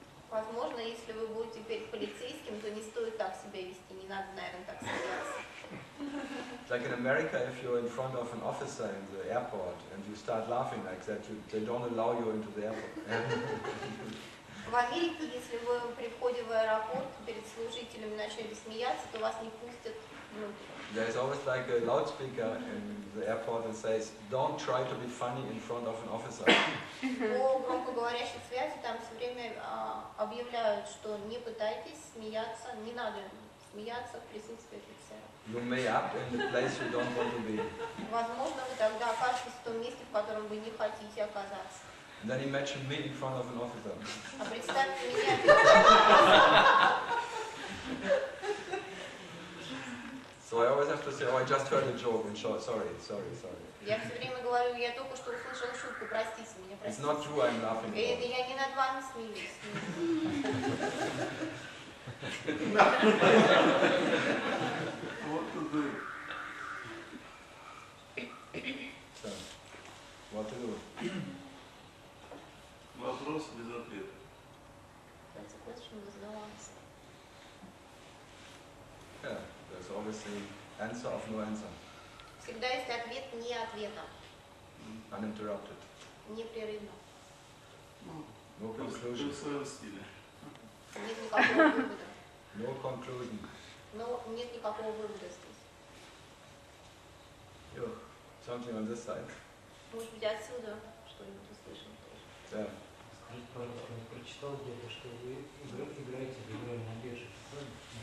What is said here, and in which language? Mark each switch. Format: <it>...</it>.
<ru>Возможно, если вы будете перед полицейским, то не стоит так себя вести, не надо, наверное, так смеяться.</ru> <en>Like in America, if you're in front of an officer in the airport and you start laughing like that, they don't allow you into the airport.</en> <ru>В Америке, если вы при входе в аэропорт перед служителями начали смеяться, то вас не пустят внутрь.</ru> <en>There's always like a loudspeaker in the airport that says, "Don't try to be funny in front of an officer."</en> <ru>По громкоговорящей связи там все время объявляют, что не пытайтесь смеяться, не надо смеяться в присутствии офицера.</ru> <en>You may up in the place you don't want to be.</en> <ru>Возможно, вы тогда окажетесь в том месте, в котором вы не хотите оказаться.</ru> <en>And then imagine me in front of an officer.</en> <ru>А представьте меня.</ru> <en>So I always have to say, "Oh, I just heard a joke," and sorry.</en> <ru>Я все время говорю, я только что услышала шутку, простите меня,</ru> <en>It's</en> <ru>простите.</ru> <en>not you I'm laughing</en> <ru>Это</ru> <en>about.</en> <ru>я не над вами смеюсь. Вот туда.</ru> <en>So, what to do?</en> <ru>Вопрос без ответа.</ru> <en>That's a question with no answer. Yeah, there's always the answer of no answer,</en> <ru>Всегда есть ответ не ответа,</ru> <en>uninterrupted.</en> <ru>непрерывно.</ru> <en>No</en> <ru>Ты</ru> <en>conclusion.</en> <ru>в своем стиле. Нет никакого вывода.</ru> <en>No conclusion.</en> <ru>Но нет никакого вывода здесь.</ru> <en>Yo, something on this side.</en> <ru>Может быть, отсюда что-нибудь услышим тоже.</ru> <en>Yeah.</en> <ru>Скажите, пожалуйста, я прочитал где-то, что вы играете в игры на бирже, правильно?</ru>